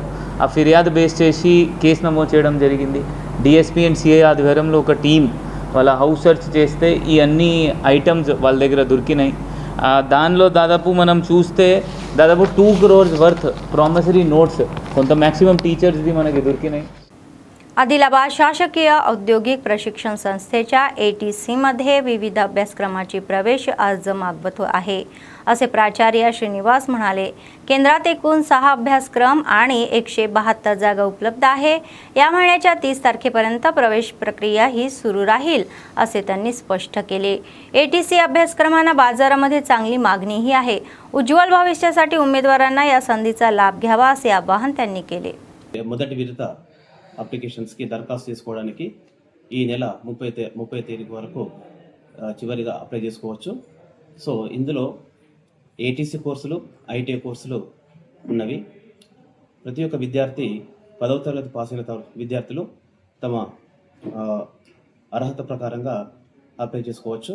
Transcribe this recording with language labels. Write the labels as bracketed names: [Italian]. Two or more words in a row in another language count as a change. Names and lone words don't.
[Telugu] ఆ ఫిర్యాదు బేస్ చేసి కేసు నమోదు చేయడం జరిగింది. డిఎస్పీ అండ్ సిఐ ఆధ్వర్యంలో ఒక టీం వాళ్ళ [English] house search [Telugu] చేస్తే ఈ అన్ని ఐటమ్స్ వాళ్ళ దగ్గర దొరికినాయి. దానిలో దాదాపు మనం చూస్తే దాదాపు 2 [English] crores worth promissory notes [Telugu] కొంత మ్యాక్సిమం टीचर्सदी మనకి దొరికినాయి. [Marathi] आदिलाबाद शासकीय औद्योगिक प्रशिक्षण संस्थेच्या ATC मध्ये विविध अभ्यासक्रमाची प्रवेश अर्ज मागवत आहे असे प्राचार्य श्रीनिवास म्हणाले. केंद्रात एकूण 6 अभ्यासक्रम आणि 172 जागा उपलब्ध आहे. या महिन्याच्या 30 तारखेपर्यंत प्रवेश प्रक्रिया ही सुरू राहील असे त्यांनी स्पष्ट केले. ATC अभ्यासक्रमांना बाजारामध्ये चांगली मागणीही आहे. उज्ज्वल भविष्यासाठी उमेदवारांना या संधीचा लाभ घ्यावा असे आवाहन त्यांनी केले. [Telugu] మొదటి విడత అప్లికేషన్స్కి దరఖాస్తు చేసుకోవడానికి ఈ నెల 30 తేదీ వరకు చివరిగా అప్లై చేసుకోవచ్చు. సో ఇందులో ATC కోర్సులు, ITI కోర్సులు ఉన్నవి. ప్రతి ఒక్క విద్యార్థి 10వ తరగతి పాస్ అయిన విద్యార్థులు తమ అర్హత ప్రకారంగా అప్లై చేసుకోవచ్చు.